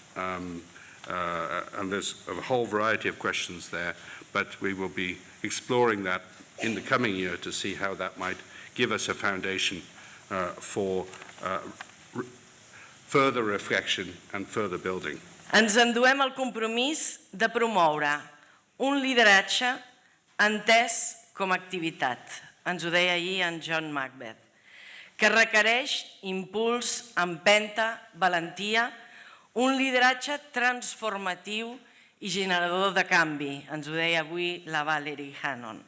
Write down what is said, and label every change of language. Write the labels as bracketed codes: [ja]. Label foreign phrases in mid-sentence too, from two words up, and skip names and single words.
[en] And there's a whole variety of questions there, but we will be exploring that in the coming year to see how that might give us a foundation for further reflection and further building. [ca] Ens enduem el compromís de promoure un lideratge entès com a activitat, ens ho deia ahir en John Macbeth, que requereix impuls, empenta, valentia, un lideratge transformatiu i generador de canvi, ens ho deia avui la Valerie Hannon.